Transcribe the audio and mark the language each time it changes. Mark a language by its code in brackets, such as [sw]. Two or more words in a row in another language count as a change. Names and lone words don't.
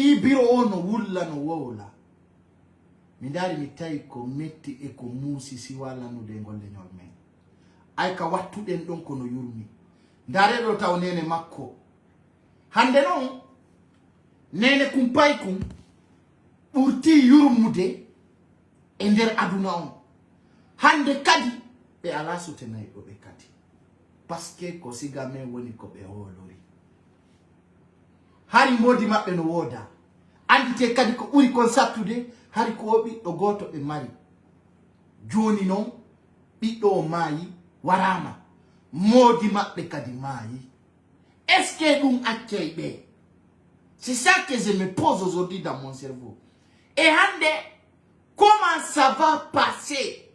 [ff] yibiro ono wulla no wowla mi dari mi tawi ko metti e ko muusi si wallanude golle nyol men ay ka wattuden don ko no yurmi ndare do taw nene makko hande non nene kumpay kum ɓurti yurmude e nder aduna on hande kadi ɓe ala sutenayɗo ɓe kadi [fr] parce que [ff] ko siga men woni ko ɓe holori hari mbodi maɓɓe no woda andite kadi ko ɓuri kon sattude hari ko ɓiɗɗo goto ɓe mari joni noon ɓiɗɗo o maayi warama modi maɓɓe kadi maayi [fr] est ce que [ff] ɗum accay ɓe? [fr] C'est ça que je me pose aujourd'hui dans mon cerveau. Et hande, comment ça va passer?